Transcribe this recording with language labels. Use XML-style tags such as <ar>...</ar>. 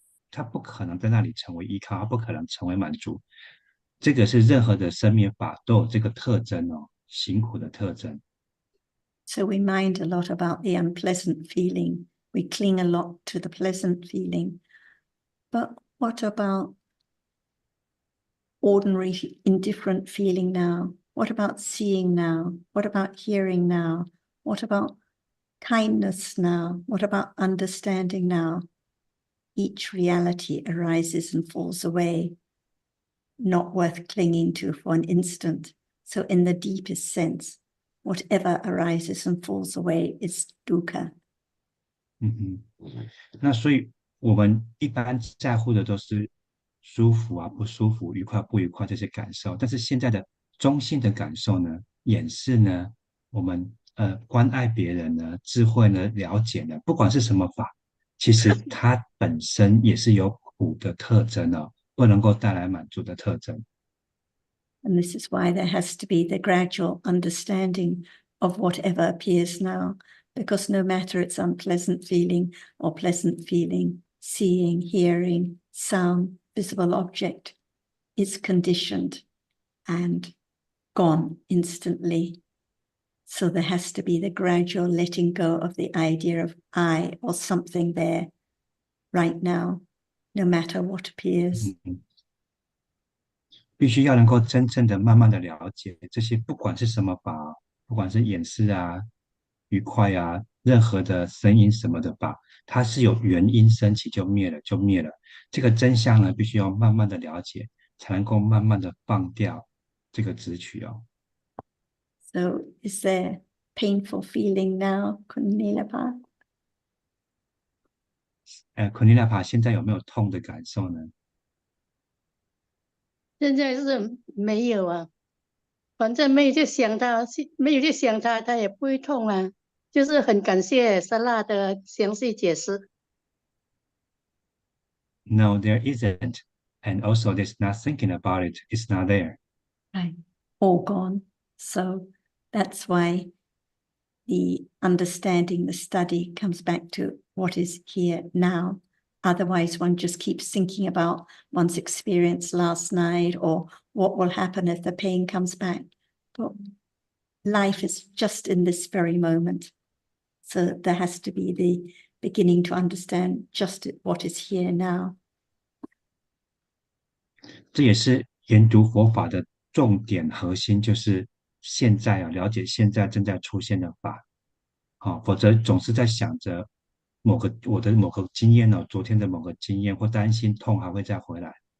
<zh>它不可能在那里成为依靠，它不可能成为满足。这个是任何的生灭法都有这个特征哦，行苦的特征。</zh> <en>So we mind a lot about the unpleasant feeling. We cling a lot to the pleasant feeling. But what about ordinary indifferent feeling now? What about seeing now? What about hearing now? What about kindness now? What about understanding now? Each reality arises and falls away, not worth clinging to for an instant. So in the deepest sense, whatever arises and falls away is dukkha.</en> <zh>那所以我们一般在乎的都是舒服啊、不舒服、愉快不愉快这些感受，但是现在的中性的感受呢、眼视呢、我们关爱别人呢、智慧呢、了解呢，不管是什么法，其实它本身也是有苦苦的特征哦，不能够带来满足的特征。</zh> <en>And this is why there has to be the gradual understanding of whatever appears now, because no matter it's unpleasant feeling or pleasant feeling, seeing, hearing, sound, visible object, is conditioned and gone instantly. So there has to be the gradual letting go of the idea of I or something there right now, no matter what appears.</en> <zh>必须要能够真正的、慢慢的了解这些，不管是什么法，不管是眼视啊、愉快啊，任何的声音什么的法，它是有原因升起就灭了，就灭了。这个真相呢，必须要慢慢的了解，才能够慢慢的放掉这个执取哦。</zh> <en>So is there painful feeling now, Kunilapa?</en> <zh>昆尼拉帕现在有没有痛的感受呢？现在是没有啊，反正没有去想它，没有去想它，它也不会痛啊。就是很感谢莎拉的详细解释。</zh> <en>No, there isn't. And also, there's not thinking about it. It's not there. Right. All gone. So that's why the understanding, the study comes back to what is here now. Otherwise, one just keeps thinking about one's experience last night or what will happen if the pain comes back. But life is just in this very moment. So there has to be the beginning to understand just what is here now.</en> <zh>这也是研读佛法的重点核心，就是现在啊，了解现在正在出现的法。好，否则总是在想着我的某个经验哦，昨天的某个经验，或担心痛还会再回来。</zh>